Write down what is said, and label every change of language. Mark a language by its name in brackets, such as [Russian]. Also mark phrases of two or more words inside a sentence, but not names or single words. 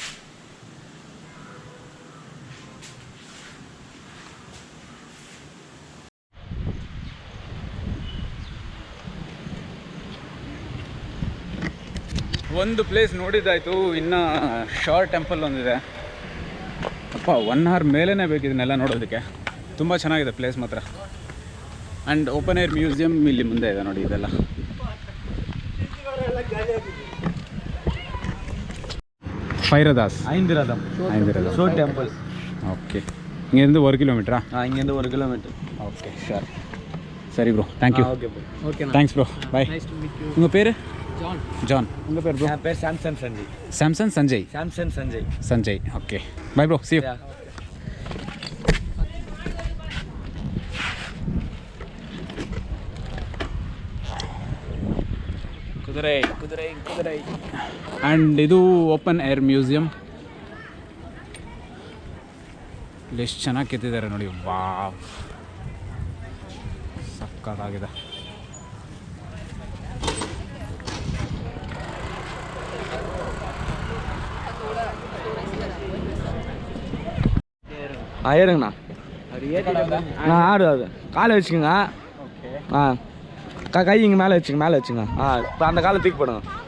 [Kannada] ಒಂದು ಪ್ಲೇಸ್ ನೋಡಿದ್ದಾಯಿತು, ಇನ್ನು [English] short temple [Kannada] ಒಂದಿದೆ. ಅಪ್ಪ 1 hour ಮೇಲೇ ಬೇಕು ಇದನ್ನೆಲ್ಲ ನೋಡೋದಕ್ಕೆ. ತುಂಬ ಚೆನ್ನಾಗಿದೆ ಪ್ಲೇಸ್ ಮಾತ್ರ. [English] and open air museum [Kannada] ಇಲ್ಲಿ ಮುಂದೆ ಇದೆ ನೋಡಿ. ಇದೆಲ್ಲ ಫೈರದಾಸ್ [Tamil] ஐந்திரதம் [English] short temple. [Tamil] ಓಕೆ, இங்கேருந்து 1 kilometer? இங்கேருந்து 1 kilometer. [English] okay sure. ಸರಿ bro, thank you. okay bro. okay. thanks bro, bye. [Tamil] உங்கள் பேர்? ಜಾನ್. உங்கள் பேர் ப்ரோ? என் பேர் சாம்சன் சஞ்சய். சாம்சன் சஞ்சய். சாம்சன் சஞ்சய். [English] Sanjay. okay bye bro, see you. [Kannada] ಕುದುರೆ ಕುದುರೆ ಕುದುರೆ. ಆ್ಯಂಡ್ ಇದು [English] open air museum. [Kannada] ಇಲ್ಲಿ ಎಷ್ಟು ಚೆನ್ನಾಗಿ ಕೆತ್ತಿದ್ದಾರೆ ನೋಡಿ. ವಾವ್, ಸಕ್ಕತ್ತಾಗಿದೆ. [Tamil] ஏறுங்கண்ணா. நான் ஆடு அது காலை வச்சுக்கோங்க. கை இங்கே மேலே வச்சுங்க. இப்போ அந்த காலை தூக்கி போடுங்க.